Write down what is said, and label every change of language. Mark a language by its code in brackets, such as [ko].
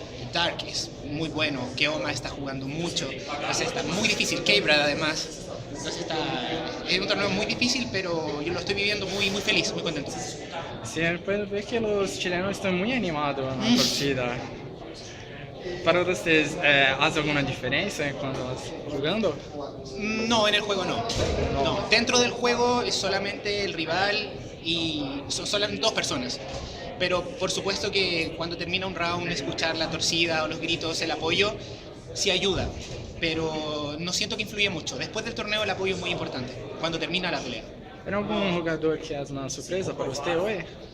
[es] Dark es muy bueno, Keoma está jugando mucho, entonces está muy difícil, K-Brad además. Entonces es un torneo muy difícil, pero yo lo estoy viviendo muy feliz, muy contento. Sí, puede ver que los chilenos están muy animados en la partida. [pt] Para vocês, faz alguma diferença quando estás jogando? [es] No, en el juego no. No, dentro del juego es solamente el rival y son solamente dos personas. Pero por supuesto que cuando termina un round, escuchar la torcida o los gritos, el apoyo, sí ayuda. Pero no siento que influye mucho. Después del torneo el apoyo es muy importante, cuando termina la pelea. [pt] Tem algum jogador que es uma surpresa para você hoje?